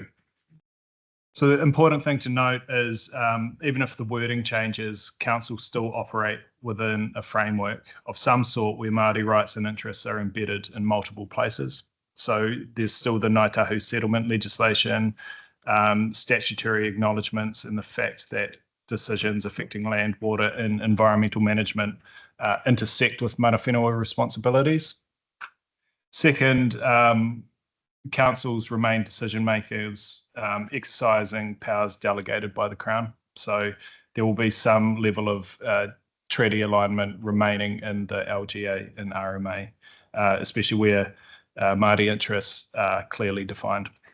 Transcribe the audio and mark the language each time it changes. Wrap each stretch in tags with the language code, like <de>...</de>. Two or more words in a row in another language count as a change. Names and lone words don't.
<en>So the important thing to note is even if the wording changes, councils still operate within a framework of some sort where Māori rights and interests are embedded in multiple places. So there's still the Ngāi Tahu settlement legislation, statutory acknowledgements, and the fact that decisions affecting land, water, and environmental management intersect with</en> <mi>mana whenua</mi> <en>responsibilities. Second, councils remain decision makers, exercising powers delegated by the Crown. So there will be some level of treaty alignment remaining in the LGA and RMA, especially where Māori interests are clearly defined.</en>